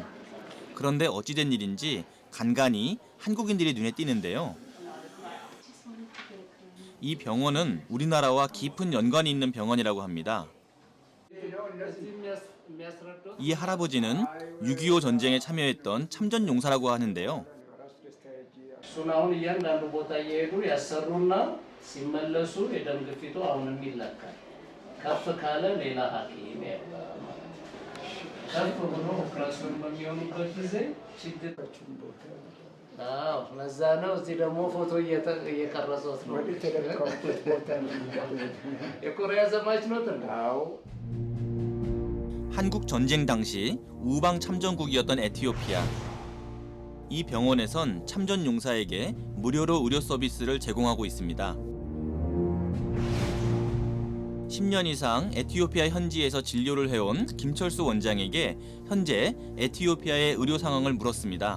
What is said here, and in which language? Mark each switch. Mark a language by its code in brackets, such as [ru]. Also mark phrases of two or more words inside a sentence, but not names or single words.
[ko] 그런데 어찌된 일인지 간간히 한국인들이 눈에 띄는데요. 이 병원은 우리나라와 깊은 연관이 있는 병원이라고 합니다. 이 할아버지는 6.25 전쟁에 참여했던 참전용사라고 하는데요. [am] አሁን እያንዳንዱ ቦታ እየሄዱ ያሰሩና ሲመለሱ የደም ግፊቱ አሁንም ይለካል። ከፍ ካለ ሌላ ሐኪም ያባል። ከፍ ብሎ ኦፕራሲዮን በሚሆኑበት ጊዜ ችግሮችን ቦታ ለዛ ነው። እዚህ ደግሞ ፎቶ እየቀረጹት ነው። የኮሪያ ዘማች ነው ተንዳው [ko] 한국 전쟁 당시 우방 참전국이었던 에티오피아. 이 병원에선 참전 용사에게 무료로 의료 서비스를 제공하고 있습니다. 10년 이상 에티오피아 현지에서 진료를 해온 김철수 원장에게 현재 에티오피아의 의료 상황을 물었습니다.